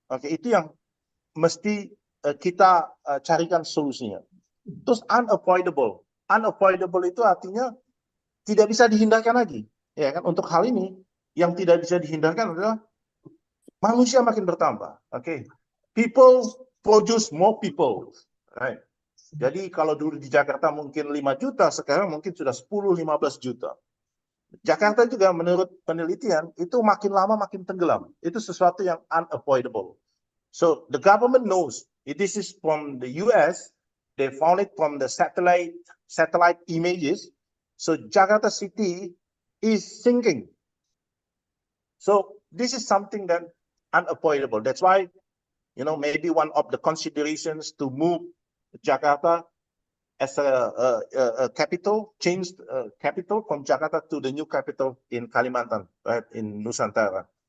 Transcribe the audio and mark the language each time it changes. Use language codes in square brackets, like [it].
[id] Oke, itu yang mesti kita carikan solusinya. Terus unavoidable. Unavoidable itu artinya tidak bisa dihindarkan lagi. Ya kan? Untuk hal ini, yang tidak bisa dihindarkan adalah manusia makin bertambah. Oke. [en] People produce more people. [id] Right. Jadi kalau dulu di Jakarta mungkin 5 juta, sekarang mungkin sudah 10-15 juta. Jakarta juga menurut penelitian itu makin lama makin tenggelam. Itu sesuatu yang unavoidable. [en] So the government knows. This is from the US. They found it from the satellite images. So Jakarta city is sinking. So this is something that unavoidable. That's why, maybe one of the considerations to move Jakarta as a capital, changed capital from Jakarta to the new capital in Kalimantan, right, in Nusantara.